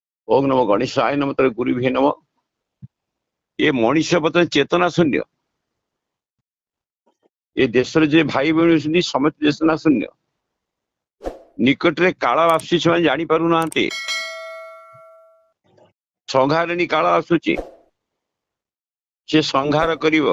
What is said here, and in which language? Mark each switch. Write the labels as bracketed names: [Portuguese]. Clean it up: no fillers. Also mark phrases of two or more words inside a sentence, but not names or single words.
[Sanskrit] ओम नमो गणेशाय नमः तर गुरुभ्ये नमः। [Odia] ଏ ମଣିଷ ବର୍ତ୍ତମାନ ଚେତନା ଶୂନ୍ୟ। ଏ ଦେଶ ଯେ ଭାଇ ବହନ ଅଛନ୍ତି ସମସ୍ତ ଚେତନା ଶୂନ୍ୟ। ନିକଟରେ କାଳ ଆସୁଛି ସେ ଜାଣି ପାରୁ ନାହାନ୍ତି। ସଂହାରିଣୀ କାଳ ଆସୁଛି ସେ ସଂହାର କରିବ।